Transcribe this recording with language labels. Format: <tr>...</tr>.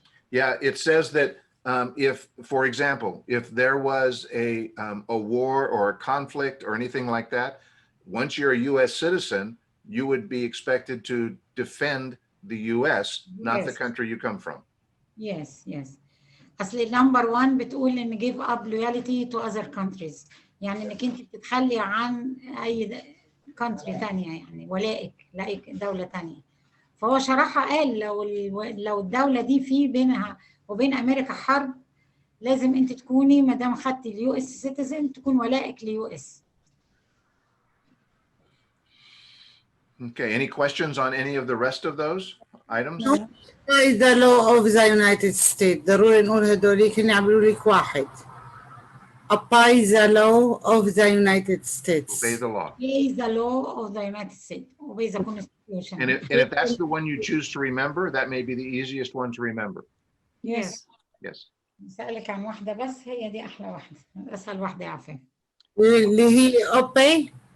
<en>Yeah, it says that if, for example, if there was a war or a conflict or anything like that, once you're a U.S. citizen, you would be expected to defend the U.S., not the country you come from. Yes, yes.</en> <ar>أصل</ar> <en>number one</en> <ar>بتقول إن</ar> <en>give up loyalty to other countries،</en> <ar>يعني إنك أنت بتتخلي عن أي country تانية، يعني ولائك لأي دولة تانية. فهو شرحها قال لو الدولة دي في بينها وبين أمريكا حرب، لازم أنت تكوني ما دام خدتي اليو اس citizen تكون ولائك ليو اس.</ar> <en>Okay, any questions on any of the rest of those items? No. Is the law of the United States</en> <ar>ضروري نقول هدوليك هن يعملوا لك واحد.</ar> <en>Apply the law of the United States. Obey the law. Obey the law of the United States. Obey the Constitution. And if that's the one you choose to remember, that may be the easiest one to remember. Yes. Yes.</en> <ar>سألك عن واحدة بس هي دي أحلى واحدة أسهل واحدة عارفاها. اللي هي obey.</ar>